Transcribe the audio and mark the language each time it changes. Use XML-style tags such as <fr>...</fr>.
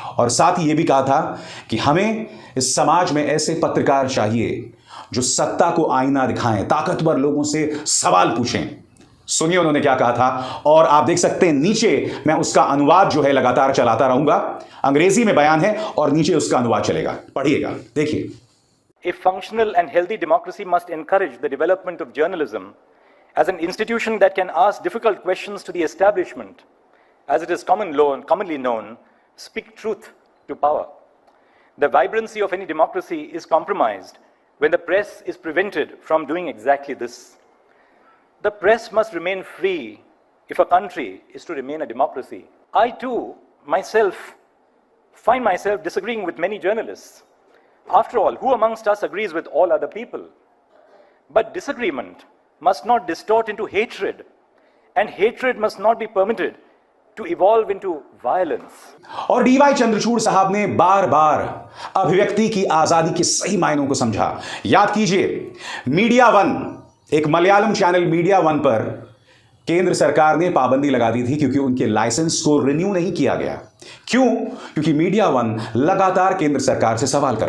<hi>और साथ ही यह भी कहा था कि हमें इस समाज में ऐसे पत्रकार चाहिए जो सत्ता को आईना दिखाएं, ताकतवर लोगों से सवाल पूछें। सुनिए उन्होंने क्या कहा था, और आप देख सकते हैं नीचे मैं उसका अनुवाद जो है लगातार चलाता रहूंगा। अंग्रेजी में बयान है और नीचे उसका अनुवाद चलेगा, पढ़िएगा, देखिए।</hi> <en>A functional and healthy democracy must encourage the development of journalism as an institution that can ask difficult questions to the establishment, as it is commonly known, speak truth to power. The vibrancy of any democracy is compromised when the press is prevented from doing exactly this. The press must remain free if a country is to remain a democracy. I too, myself, find myself disagreeing with many journalists. After all, who amongst us agrees with all other people? But disagreement must not distort into hatred, and hatred must not be permitted to evolve into violence.</en> <hi>और D Y Chandrachud साहब ने बार बार अभिव्यक्ति की आजादी के सही मायनों को समझा। याद कीजिए, मीडिया वन, एक मलयालम चैनल मीडिया वन पर केंद्र सरकार ने पाबंदी लगा दी थी क्योंकि उनके लाइसेंस को रिन्यू नहीं किया गया। क्यों? क्योंकि मीडिया वन लगातार केंद्र सरकार से सवाल कर रहा</hi>